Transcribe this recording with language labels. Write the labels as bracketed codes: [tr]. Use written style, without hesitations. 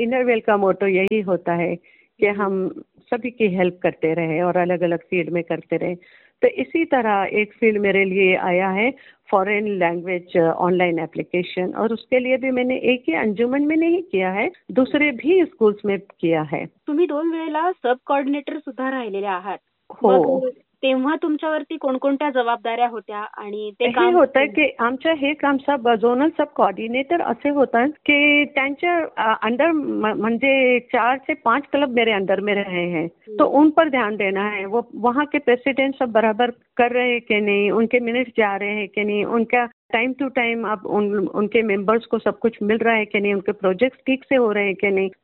[hi] Inner well का मोटो यही होता है कि हम सभी की हेल्प करते रहे और अलग अलग फील्ड में करते रहे। तो इसी तरह एक फील्ड मेरे लिए आया है, फॉरेन लैंग्वेज ऑनलाइन एप्लीकेशन, और उसके लिए भी मैंने एक ही अंजुमन में नहीं किया है, दूसरे भी स्कूल्स में किया है। [mr] तुम्ही 2 वेळा सब कोऑर्डिनेटर सुद्धा राहिलेले आहात, हो मग तेव्हा तुमच्यावरती कोणकोणत्या जबाबदाऱ्या होत्या आणि ते हे काम? होतं की आमच्या हे काम सब झोनल सब कोऑर्डिनेटर असे होतात की त्यांच्या अंडर, म्हणजे [hi] 4 से 5 क्लब मेरे अंडर में रहे हैं, तो उन पर ध्यान देना है, वो वहाँ के प्रेसिडेंट सब बराबर कर रहे हैं कि नहीं, उनके मिनट्स जा रहे हैं कि नहीं, उनका टाइम टू टाइम आप उनके मेंबर्स को सब कुछ मिल रहा है कि नहीं, उनके प्रोजेक्ट्स ठीक से हो रहे हैं कि नहीं।